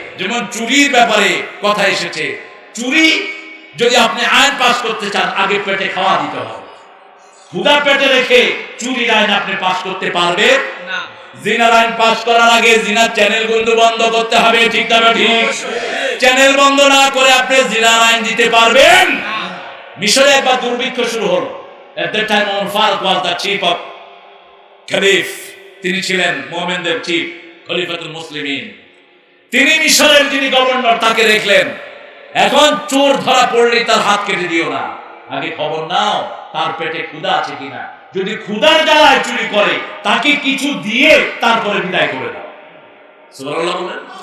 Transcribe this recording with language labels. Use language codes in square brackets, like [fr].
[bn] যেমন চুরির ব্যাপারে কথা এসেছে, চুরি যদি আপনি আইন পাস করতে চান, আগে পেটে খাওয়া দিতে হবে। ক্ষুধা পেটে রেখে চুরির আইন আপনি পাস করতে পারবেন না। জিনার আইন পাস করার আগে জিনার চ্যানেলগুলো বন্ধ করতে হবে, ঠিক না? ঠিক। চ্যানেল বন্ধ না করে আপনি জিনার আইন দিতে পারবেন না। মিশরে একবার দুর্ভিক্ষ শুরু হলো। [en] At that time Umar Faruk was the chief of Khalif, [bn] তিনি ছিলেন মুমিনদের চিফ, খলিফাতুল মুসলিমিন। তিনি মিশরের যিনি গভর্নর তাকে দেখলেন, এখন চোর ধরা পড়লেই তার হাত কেটে দিও না, আগে খবর নাও তার পেটে ক্ষুধা আছে কিনা। যদি ক্ষুধার জ্বালায় চুরি করে, তাকে কিছু দিয়ে তারপরে বিদায় করে দাও। সুবহানাল্লাহ বলেন।